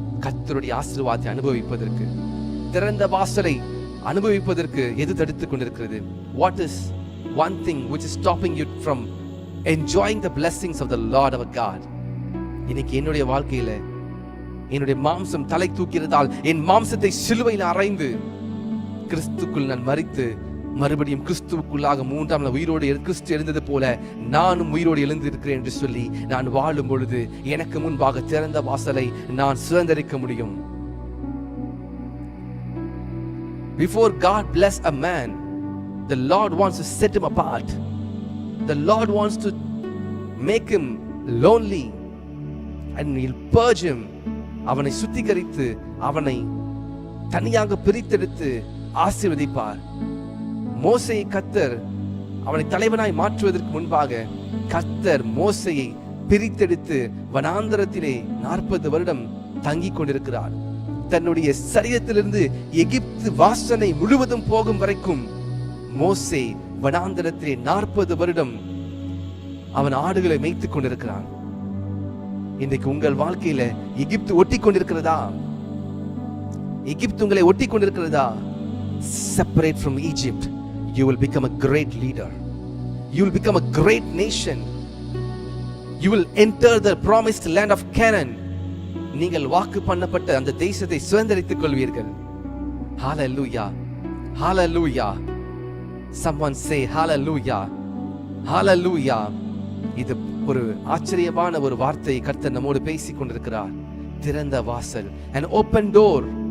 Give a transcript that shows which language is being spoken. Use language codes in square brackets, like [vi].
[ta] கர்த்தருடைய ஆசீர்வாதத்தை அனுபவிப்பதற்கு, திறந்த வாசலை அனுபவிப்பதற்கு எது தடுத்துக் கொண்டிருக்கிறது? [en] What is one thing which is stopping you from enjoying the blessings of the Lord our God? [ta] இன்னைக்கு என்னுடைய வாழ்க்கையில என்னுடைய மாம்சம் தலை தூக்கிறதால் என் மாம்சத்தை சிலுவையில் அறைந்து கிறிஸ்துக்குள் நான் மரித்து மறுபடியும் கிறிஸ்துவுக்குள்ளாக 3ஆம் நாள் உயிரோடு கிறிஸ்து எழுந்தது போல நானும் உயிரோடு எழுந்திருக்கிறேன் என்று சொல்லி நான் வாழும் பொழுது எனக்கு முன்பாக திறந்த வாசலை நான் சுதந்திரிக்க முடியும். [en] Before God bless a man, the Lord wants to set him apart. The Lord wants to make him lonely and he'll purge him. [ta] அவனை சுத்திகரித்து அவனை தனியாக பிரித்தெடுத்து ஆசீர்வதிப்பார். மோசேயை கர்த்தர் அவனை தலைவனாய் மாற்றுவதற்கு முன்பாக கர்த்தர் மோசேயை பிரித்தெடுத்து வனாந்தரத்திலே 40 வருடம் தங்கிக் கொண்டிருக்கிறார். தன்னுடைய சரீரத்திலிருந்து எகிப்து வாசனை முழுவதும் போகும் வரைக்கும் மோசே வனாந்தரத்திலே 40 வருடம் அவன் ஆடுகளை மேய்த்துக் கொண்டிருக்கிறான். இன்றைக்கு உங்கள் வாழ்க்கையில எகிப்து ஒட்டி கொண்டிருக்கிறதா? எகிப்து உங்களை ஒட்டி கொண்டிருக்கிறதா? [en] Separate from Egypt. You will become a great leader. You will become a great nation. You will enter the promised land of Canaan. [ta] நீங்கள் வாக்கு பண்ணப்பட்ட அந்த தேசத்தை சுதந்தரித்துக் கொள்வீர்கள். [en] Hallelujah. Hallelujah. Someone say hallelujah. Hallelujah. [ta] இது ஒரு ஆச்சரியமான ஒரு வார்த்தை கர்த்தர் நம்மோடு பேசிக் கொண்டிருக்கிறார். திறந்த வாசல், [en] an open door.